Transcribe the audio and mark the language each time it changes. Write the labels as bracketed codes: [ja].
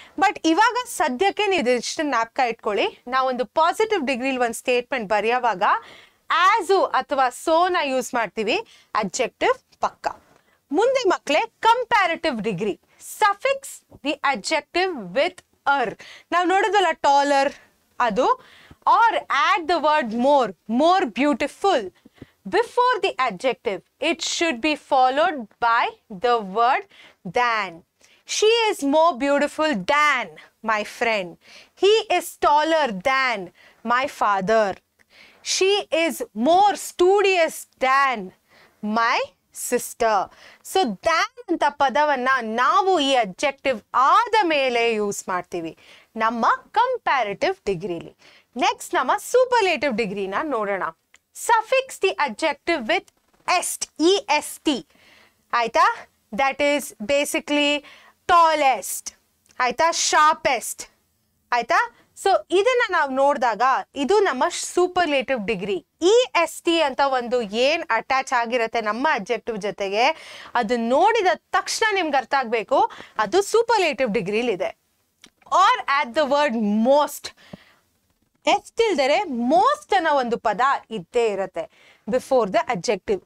[kn] But ಇವಾಗ ಸದ್ಯಕ್ಕೆ ನೀವು ಇಷ್ಟು ಜ್ಞಾಪಕ ಇಟ್ಕೊಳ್ಳಿ. ನಾವೊಂದು ಪಾಸಿಟಿವ್ ಡಿಗ್ರಿಲಿ ಒಂದು ಸ್ಟೇಟ್ಮೆಂಟ್ ಬರೆಯುವಾಗ ಆಸು ಅಥವಾ ಸೋನ ಯೂಸ್ ಮಾಡ್ತೀವಿ ಅಡ್ಜೆಕ್ಟಿವ್ ಪಕ್ಕ. ಮುಂದೆ ಮಕ್ಕಳೇ [en] Comparative degree, suffix the adjective with er. [kn] ನಾವು ನೋಡೋದಲ್ಲ [en] Taller ಅದು, or add the word more, more beautiful before the adjective. It should be followed by the word than. She is more beautiful than my friend. He is taller than my father. She is more studious than my sister. [kn] So than ಅಂತ ಪದವನ್ನ ನಾವು ಈ adjective ಆದ ಮೇಲೆ use ಮಾಡ್ತೀವಿ ನಮ್ಮ comparative ಡಿಗ್ರಿಲಿ. Next ನಮ್ಮ superlative ಡಿಗ್ರಿನ ನೋಡೋಣ. [en] Suffix the adjective with est, est. [kn] ಆಯ್ತಾ? [en] That is basically tallest. [kn] ಆಯ್ತಾ? [en] Sharpest. ಆಯ್ತಾ? [kn] ಸೊ ಇದನ್ನ ನಾವು ನೋಡಿದಾಗ ಇದು ನಮ್ಮ ಸೂಪರ್ಲೇಟಿವ್ ಡಿಗ್ರಿ. EST ಅಂತ ಒಂದು ಏನ್ ಅಟ್ಯಾಚ್ ಆಗಿರುತ್ತೆ ನಮ್ಮ ಅಡ್ಜೆಕ್ಟಿವ್ ಜೊತೆಗೆ, ಅದು ನೋಡಿದ ತಕ್ಷಣ ನಿಮ್ಗೆ ಅರ್ಥ ಆಗ್ಬೇಕು ಅದು superlative ಡಿಗ್ರಿಲಿದೆ. [en] or add the word most, [kn] ಎಷ್ಟಿಲ್ದರೆ most ಅನ್ನೋ ಒಂದು ಪದ ಇದ್ದೇ ಇರುತ್ತೆ [en] Before the adjective.